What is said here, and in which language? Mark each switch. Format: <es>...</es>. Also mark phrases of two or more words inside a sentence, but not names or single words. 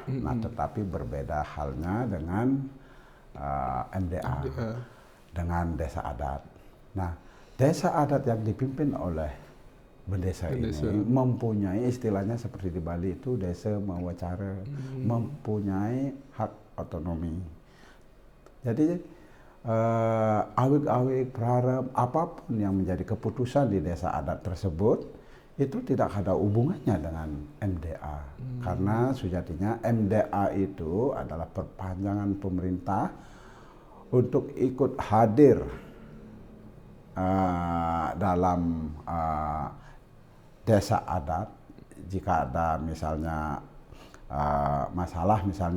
<id>Nah, tetapi berbeda halnya dengan MDA, dengan desa adat. Nah, desa adat yang dipimpin oleh bendesa ini mempunyai istilahnya seperti di Bali itu desa mawacara, mempunyai hak otonomi. Jadi awik-awik, praharap, apapun yang menjadi keputusan di desa adat tersebut itu tidak ada hubungannya dengan MDA. Karena sejatinya MDA itu adalah perpanjangan pemerintah untuk ikut hadir dalam desa adat jika ada misalnya masalah misalnya.</id>